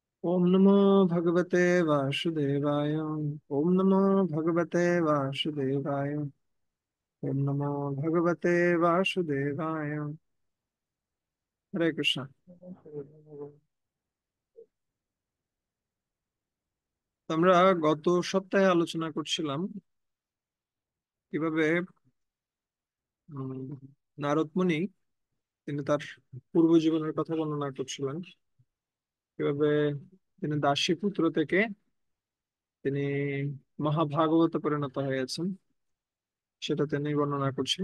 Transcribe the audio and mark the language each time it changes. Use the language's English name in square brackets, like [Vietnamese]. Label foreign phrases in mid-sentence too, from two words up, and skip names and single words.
[Sanskrit] ओम नमो भगवते वासुदेवाय। ओम नमो भगवते वासुदेवाय। ओम नमो भगवते वासुदेवाय। हरे कृष्णा। [Bangla] তো আমরা গত সপ্তাহে আলোচনা করছিলাম কিভাবে উম, নারদ মুনি তিনি তার পূর্ব জীবনের কথা বর্ণনা করছিলেন, কিভাবে তিনি দাসী পুত্র থেকে তিনি মহাভাগবতে পরিণত হয়েছেন, সেটা তিনি বর্ণনা করছিলেন।